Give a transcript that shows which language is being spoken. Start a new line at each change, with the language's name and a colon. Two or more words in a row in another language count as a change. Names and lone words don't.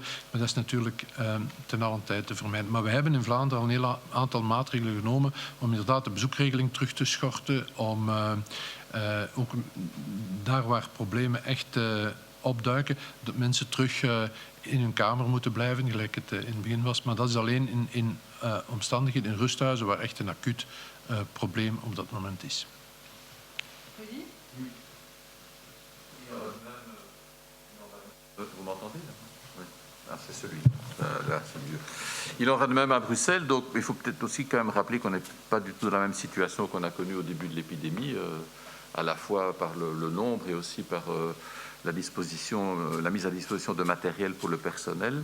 Dutch: Maar dat is natuurlijk ten allen tijde te vermijden. Maar we hebben in Vlaanderen al een heel aantal maatregelen genomen om inderdaad de bezoekregeling terug te schorten, om ook daar waar problemen echt opduiken, dat mensen terug in hun kamer moeten blijven, gelijk het in het begin was. Maar dat is alleen in omstandigheden, in rusthuizen, waar echt een acuut probleem op dat moment is.
French: Vous m'entendez là? Oui. Ah, c'est celui. Là, c'est mieux. Il en va de même à Bruxelles, donc il faut peut-être aussi quand même rappeler qu'on n'est pas du tout dans la même situation qu'on a connue au début de l'épidémie, à la fois par le nombre et aussi par la mise à disposition de matériel pour le personnel.